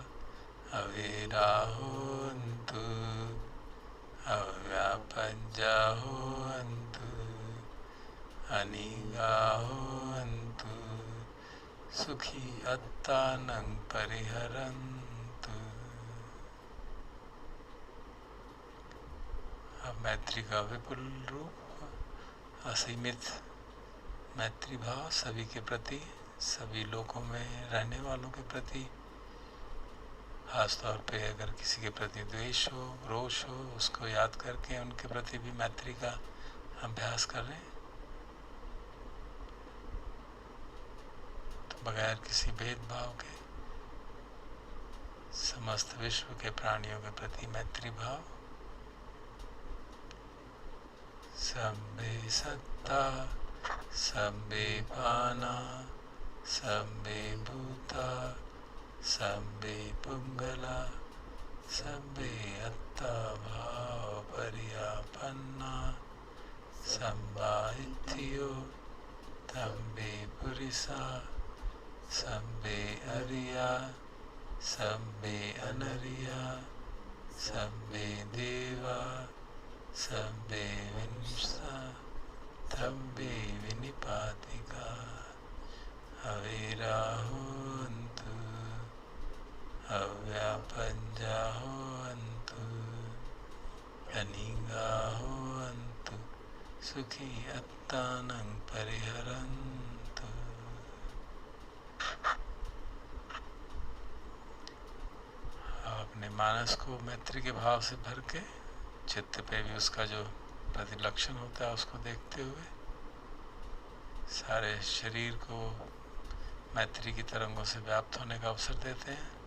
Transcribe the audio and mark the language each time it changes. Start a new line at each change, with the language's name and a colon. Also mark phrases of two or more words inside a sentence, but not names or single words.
Pali: अविराहोऽन्तु अव्यापञ्जाहोऽन्तु अनिगाहोऽन्तु सुखी अत्तानं परिहरन्तु।
Hindi: अब मैत्री का विपुल रूप, असीमित मैत्री भाव सभी के प्रति, सभी लोकों में रहने वालों के प्रति, खासतौर पे अगर किसी के प्रति द्वेष हो, रोष हो, उसको याद करके उनके प्रति भी मैत्री का अभ्यास करें। तो बगैर किसी भेदभाव के समस्त विश्व के प्राणियों के प्रति मैत्री भाव।
Pali: Sambe satta, sambe pana, sambe bhuta, sambe pungala, sambe atta bhava pariyapanna, sambhahityo, tambe purisa, sambe ariya, sambe anariya, sambe deva, Sambe vinsa, tambe vinipatika, avirahoantu, avyapanjahoantu, anigahoantu, sukhi attanang pariharantu।
Hindi: अपने मानस को मैत्री के भाव से भर के चित्त पे भी उसका जो प्रतिलक्षण होता है उसको देखते हुए सारे शरीर को मैत्री की तरंगों से व्याप्त होने का अवसर देते हैं।